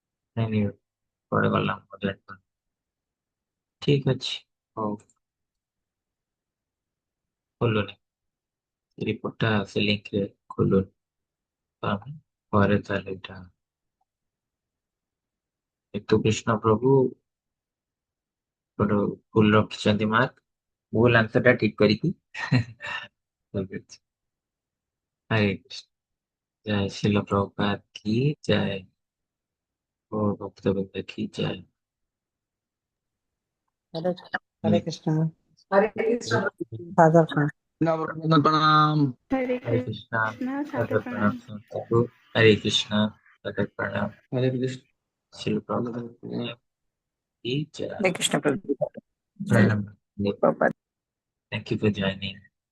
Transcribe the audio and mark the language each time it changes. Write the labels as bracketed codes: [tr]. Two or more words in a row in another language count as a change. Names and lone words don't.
[hi] नहीं नहीं [or] କୁଆଡେ ଗଲା ମୁଁ ଜାଣିପାରୁନି। ଠିକ ଅଛି ହଉ ଖୋଲୁନି ରିପୋର୍ଟଟା ସେ ଲିଙ୍କରେ ଖୋଲୁନି ତ ଆମେ ପରେ ତାହେଲେ ଏଇଟା କିନ୍ତୁ କୃଷ୍ଣ ପ୍ରଭୁ ଗୋଟେ ଭୁଲ ରଖିଛନ୍ତି ମାର୍କ ଭୁଲ ଆନ୍ସର ଟା ଠିକ କରିକି ଠିକ ଅଛି। [hi] ହରେ କୃଷ୍ଣ जय शिल प्रभुपाद की जय और भक्तवृंद की जय। हरे हरे कृष्ण सादर प्रणाम। प्रणाम। हरे हरे कृष्णा कृष्णा सादर सादर प्रणाम प्रणाम। संतों को। हरे कृष्णा सादर प्रणाम हरे कृष्ण शिल प्रभुपाद की जय। हरे कृष्ण प्रभु प्रणाम प्रभुपाद। [en] Thank you for joining.